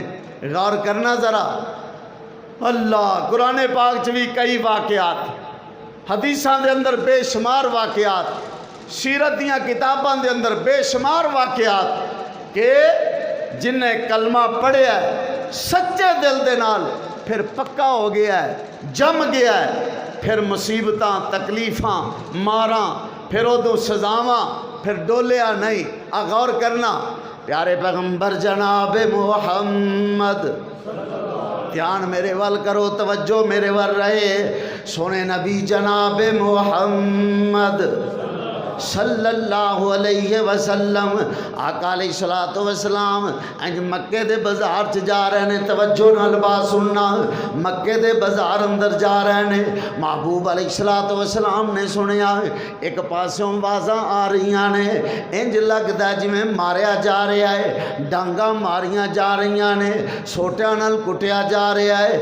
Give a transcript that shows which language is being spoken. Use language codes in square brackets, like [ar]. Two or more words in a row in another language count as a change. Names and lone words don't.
[pa] غور کرنا ذرا، اللہ قرآن پاک چ بھی کئی واقعات، حدیثاں دے اندر بےشمار واقعات، سیرت دیاں کتاباں دے اندر بےشمار واقعات کہ جنہیں کلمہ پڑھیا سچے دل دے نال پھر پکا ہو گیا ہے، جم گیا ہے، پھر مصیبتاں، تکلیفاں، ماراں، پھر اودوں سزاواں، پھر ڈولیا نہیں. آ غور کرنا، پیارے پیغمبر جناب محمد، دھیان میرے ول کرو، توجہ میرے ول رہے. سوہنے نبی جناب محمد [ar] صلى الله عليه وسلم, [pa] آقا [ar] عليه الصلاة والسلام [pa] انج مکے دے بازار چ جا رہے نے، توجہ نال بات سننا، مکے دے بازار اندر جا رہے نے. محبوب [ar] عليه الصلاة والسلام [pa] نے سنیا ایک پاسوں آوازاں آ رہی نے، انج لگدا جیویں ماریا جا رہا ہے، ڈانگاں ماریاں جا رہی نے، سوٹیاں نال کٹیا جا رہا ہے.